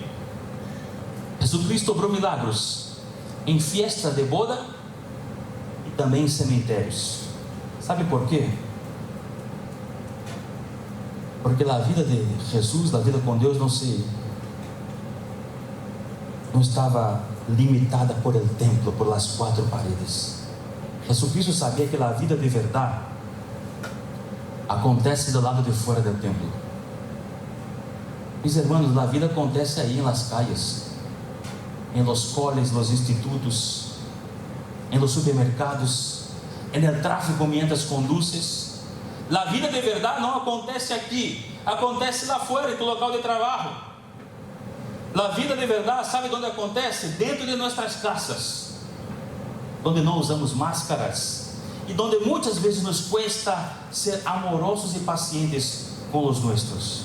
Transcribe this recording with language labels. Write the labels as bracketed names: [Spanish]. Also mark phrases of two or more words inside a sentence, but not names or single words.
[Portuguese] Jesucristo obrou milagres em festas de boda e também em cemitérios. ¿Sabe por quê? Porque a vida de Jesus, a vida com Deus, não estava limitada [Spanish] por el templo, por las 4 paredes. [Portuguese] Jesucristo sabia que a vida de verdade acontece do lado de fora do templo. [Spanish] Mis hermanos, [Portuguese] a vida acontece aí em [Spanish] las calles, em los coles, los institutos, em los supermercados, en el tráfico mientras conduces. [Portuguese] A vida de verdade não acontece aqui, acontece lá fora, em tu local de trabalho. A vida de verdade, sabe onde acontece? Dentro de nossas casas, onde não usamos máscaras e onde muitas vezes nos cuesta ser amorosos e pacientes com os nossos.